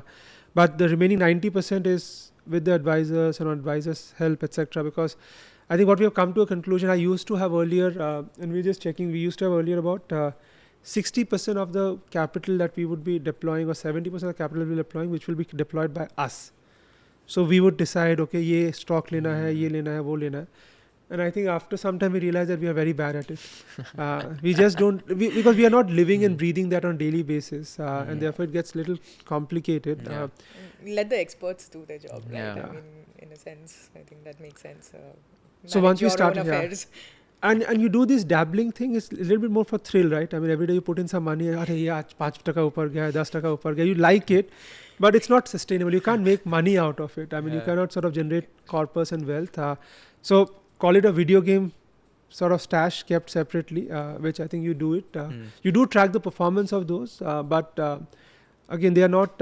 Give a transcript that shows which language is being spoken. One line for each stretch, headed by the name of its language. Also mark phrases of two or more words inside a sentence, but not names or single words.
English: But the remaining 90% is with the advisors and advisors' help, etc. Because I think what we have come to a conclusion, I used to have earlier, and we're just checking, we used to have earlier about 60% of the capital that we would be deploying, or 70% of the capital we'll be deploying, which will be deployed by us. So we would decide,
Hindi: okay, ये stock लेना है, ये लेना है, वो लेना है.
English: And I think after some time we realized that we are very bad at it. We just don't, because we are not living and breathing that on a daily basis. And therefore it gets a little complicated. Let the experts do their job, right? Yeah. I mean, in a sense, I think that makes sense. So once we start, and you do this dabbling thing, it's a little bit more for thrill, right? I mean, every day you put in some money,
Hindi: 5 तक ऊपर गया, 10 तक ऊपर गया.
English: You like it, but it's not sustainable. You can't make money out of it. I mean, you cannot sort of generate corpus and wealth. So call it a video game sort of stash kept separately, which I think you do it. You do track the performance of those, but again, they are not.